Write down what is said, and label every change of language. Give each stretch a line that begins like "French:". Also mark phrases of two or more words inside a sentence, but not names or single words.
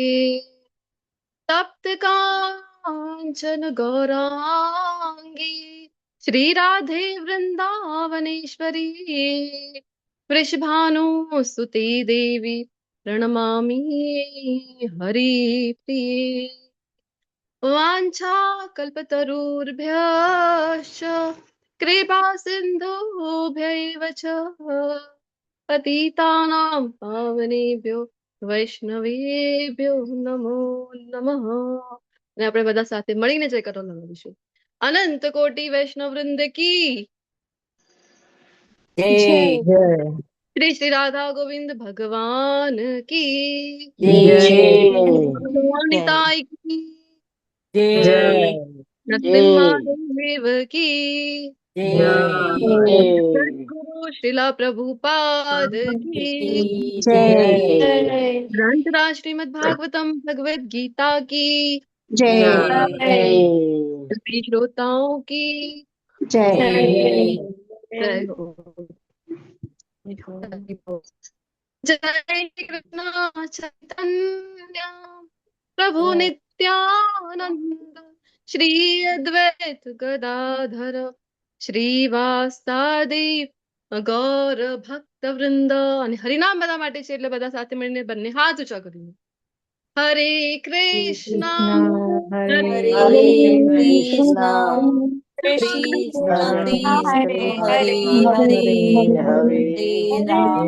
Sanskrit: तप्त कांचन गौरांगी श्री राधे वृंदावनेश्वरी वृषभानुसुते देवी प्रणमामि हरिप्रिये. वाञ्छाकल्पतरुर्भ्यश्च कृपा सिन्धुभ्यैव च पतितानां पावनेभ्यो વૈષ્ણવેભ્યો નમો નમઃ.
Gujarati: અને આપણે બધા સાથે મળીને જયકારો લગાવીશું.
Hindi: अनंत कोटी वैष्णव वृंद की જય. श्री श्री राधा गोविंद भगवान की જય. निताय की જય. नरसिंह की જય. सदगुरु श्रीला प्रभुपाद की જય. ग्रंथराज श्रीमद भागवतम भगवद गीता की જય. सभी श्रोताओं की જય. जय हो.
Sanskrit: जय कृष्ण चैतन्य प्रभु नित्यानंद श्री अद्वैत गदाधर श्रीवासादि गौर भक्त वृंद.
Gujarati: અને હરિનામ બધા માટે છે એટલે બધા સાથે મળીને બંને હાથ ઊંચા કરીને હરે કૃષ્ણ
Sanskrit: હરે કૃષ્ણ કૃષ્ણ હરે હરે હરે હરે રામ